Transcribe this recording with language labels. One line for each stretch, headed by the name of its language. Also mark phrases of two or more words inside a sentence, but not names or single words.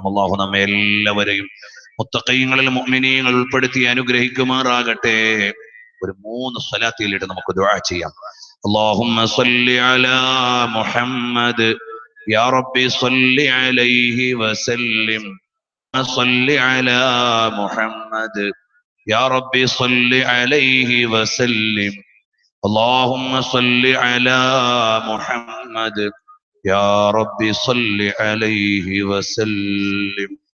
Malayalam: അള്ളാഹു നമ്മെ എല്ലാവരെയും മുത്തഖീങ്ങളിൽ മുഅ്മിനീങ്ങൾ ഉൾപ്പെടുത്തി അനുഗ്രഹിക്കുമാറാകട്ടെ. ഒരു 3 സ്വലാത്തിലിട്ട് നമുക്ക് ദുആ ചെയ്യാം.
Arabic: اللهم صل على محمد يا ربي صل عليه وسلم. صل على محمد يا ربي صل عليه وسلم. اللهم صل على محمد يا ربي صل عليه وسلم.